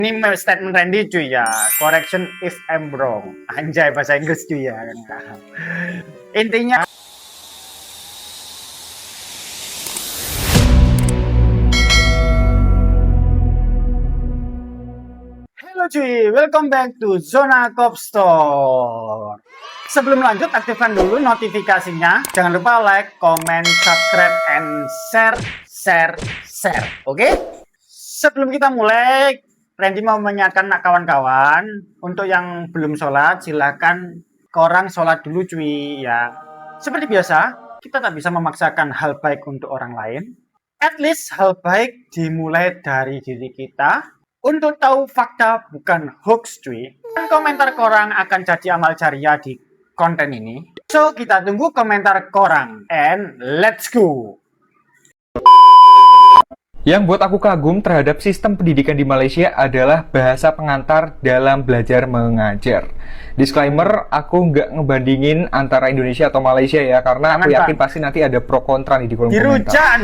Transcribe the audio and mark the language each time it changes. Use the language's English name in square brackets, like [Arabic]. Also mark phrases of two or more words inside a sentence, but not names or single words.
[Indonesian] Ini statement Randy cuy ya. [English] Correction if I'm wrong. [Indonesian] Anjay bahasa Inggris cuy ya. Intinya halo cuy, [English] welcome back to Zona Cop Store. [Indonesian] Sebelum lanjut, aktifkan dulu notifikasinya. Jangan lupa [English] like, comment, subscribe, and share. [Indonesian] Oke? Sebelum kita mulai, Randy mau mengingatkan kawan-kawan, untuk yang belum sholat, silahkan korang sholat dulu cuy ya. Seperti biasa, kita tak bisa memaksakan hal baik untuk orang lain. [English] At least [Indonesian] hal baik dimulai dari diri kita. Untuk tahu fakta bukan hoax cuy. Dan komentar korang akan jadi amal jariah di konten ini. So, kita tunggu komentar korang. [English] And let's go! [Indonesian] Yang buat aku kagum terhadap sistem pendidikan di Malaysia adalah bahasa pengantar dalam belajar mengajar. Disclaimer, aku nggak ngebandingin antara Indonesia atau Malaysia ya, karena aku yakin pasti nanti ada pro kontra nih di kolom komentar.